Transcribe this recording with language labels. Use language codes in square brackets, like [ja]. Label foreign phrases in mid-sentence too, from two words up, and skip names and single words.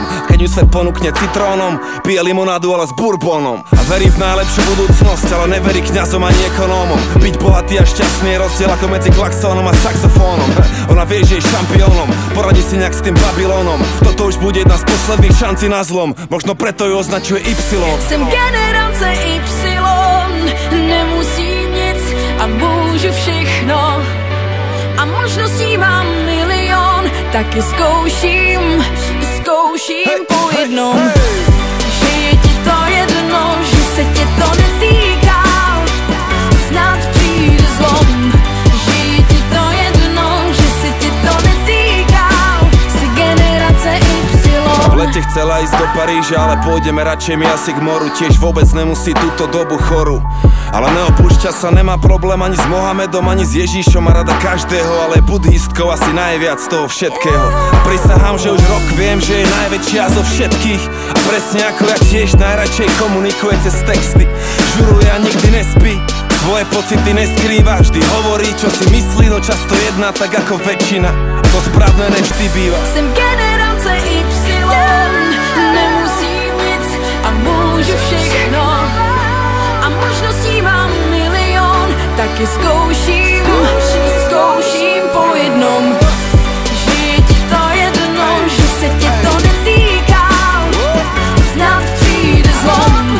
[sk] Keď ju svet ponúkne citrónom, pije limonádu ale s bourbónom. A verí v najlepšiu budúcnosť, ale neverí kňazom ani ekonómom. Byť bohatý a šťastný je rozdiel ako medzi klaxónom a saxofónom. Ona vie, že je šampiónom, poradí si nejak s tým Babylónom. Toto už bude jedna z posledných šancí na zlom, možno preto ju označuje Y. [cs] Jsem generace Y, nemusím nic a můžu všechno. A možností mám milion, taky zkouším po jednom. Že je ti to jedno, že se tě to netýká, snad přijde zlom. Že je ti to jedno, že se tě to netýká, jsi generace Y. [sk] V lete chcela ísť do Paríža, ale pôjdeme radšej my asi k moru. Tiež vôbec nemusí túto dobu chorú, ale neopúšťa sa, nemá problém ani s Mohamedom, ani s Ježíšom. Má rada každého, ale je budhistkou asi najviac z toho všetkého. Prisahám, že už rok viem, že je najväčšia zo všetkých. A presne ako ja tiež najradšej komunikuje cez texty. Žuruje a nikdy nespí, svoje pocity neskrýva, vždy hovorí, čo si myslí, no často jedná tak ako väčšina. A to správne nevždy býva. [cs] Jsem generace Y, nemusím nic a můžu všechno. A možností mám milion, taky zkouším po jednom. Že je ti to jedno, že se tě to netýká, snad přijde zlom.